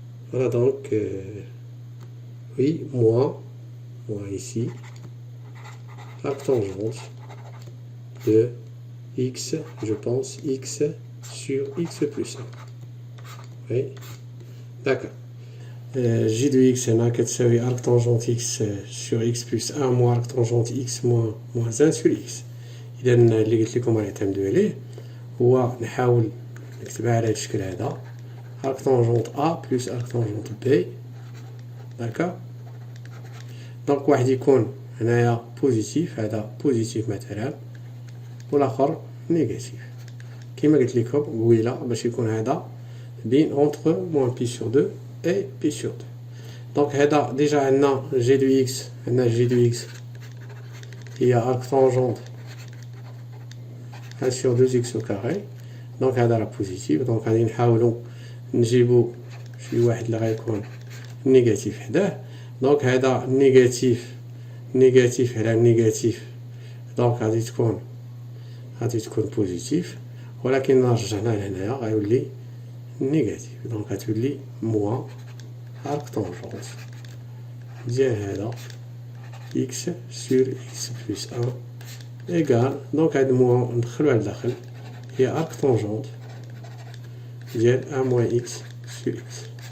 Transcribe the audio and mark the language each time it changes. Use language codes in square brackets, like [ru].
[fr] Voilà donc, oui, moins ici, arctangente de x, je pense, x sur x plus 1. Oui, d'accord. J de x [ar] هنا كتساوي [fr] arctangente x sur x plus 1 moins arctangente x moins 1 sur x. [ar] إذا اللي قلت لكم غنعتمدو عليه هو نحاول نكتبها على هذا الشكل هذا [fr] arctangente A plus arctangente B. d'accord. [ar] دونك واحد يكون هنايا بوزيتيف، هذا بوزيتيف مثلا، والاخر نيجاتيف كما قلت لكم قبيله باش يكون هذا بين اونتر موان بي سور 2 اي بي سور 2. دونك هذا ديجا عندنا جي دو اكس هي [fr] arctangente 1 sur 2x au carré. [ar] دونك هذا راه بوزيتيف، دونك غادي نحاولوا نجيبو شي واحد اللي غيكون نيجاتيف حداه. دونك هذا نيجاتيف على نيجاتيف، دونك غادي تكون بوزيتيف، ولكن رجعنا لهنايا غيولي نيجاتيف. دونك غتولي موان arctangente ديال هذا [fr] x sur x plus 1 égal. [ar] دونك هاد موان ندخلوها لداخل هي arctangente ديال 1 moins x sur x.